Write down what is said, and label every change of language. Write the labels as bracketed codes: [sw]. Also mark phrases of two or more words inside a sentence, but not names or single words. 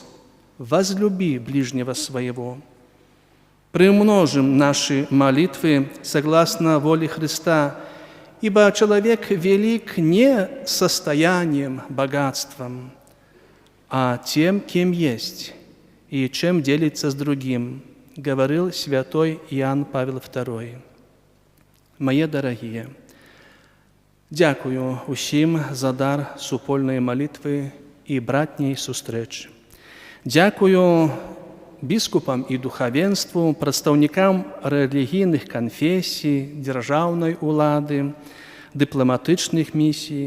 [ru] Возлюби ближнего своего. Приумножим наши молитвы согласно воле Христа, ибо человек велик не состоянием, богатством, а тем, кем есть и чем делится с другим, говорил святой Иоанн Павел II. [uk] Мої дорогі, дякую усім за дар супольної молитви і братньої зустрічі. Дякую біскупам і духовенству, представникам релігійних конфесій, державної влади, дипломатичних місій.